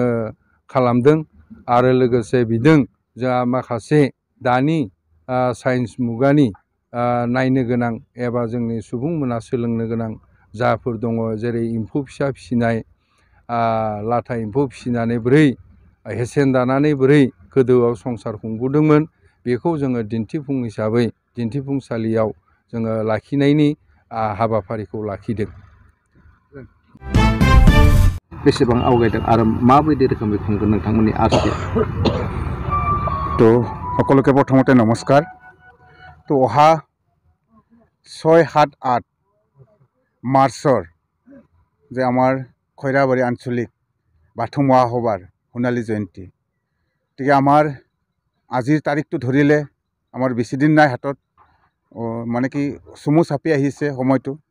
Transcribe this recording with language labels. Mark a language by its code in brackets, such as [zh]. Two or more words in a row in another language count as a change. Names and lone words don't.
[brx] खालामदों आरो लोगोसे बिजों जोंहा माखासे दानि साइन्स मुगानि नायनो गोनां एबा जोंनि सुबुंमोना सोलोंनो गोनां जाफोर दङ जेरै एम्फौ फिसा फिसिनाय लाथा एम्फौ फिसिनानै बोरै हेसेन दानानै बोरै गोदोआव संसार खुंबोदोंमोन बेखौ जोङो दिन्थिफुं हिसाबै दिन्थिफुंसालियाव जोङो लाखिनायनि हाबाफारिखौ लाखिदों बेसेबां आवगायदों आरो माबायदि रोखोमै खुंगोन नोंथांमोननि आसि [as] तो সকলোকে প্ৰথমতে নমস্কাৰ তো অহা 6, 7, 8 মাৰ্চৰ যে আমাৰ খৈৰাবাৰী আঞ্চলিক বাথৌ মহাসভাৰ সোণালী জয়ন্তী গতিকে আমাৰ আজিৰ তাৰিখটো ধৰিলে আমাৰ বেছিদিন নাই হাতত মানে কি চমু চাপি আহিছে সময়টো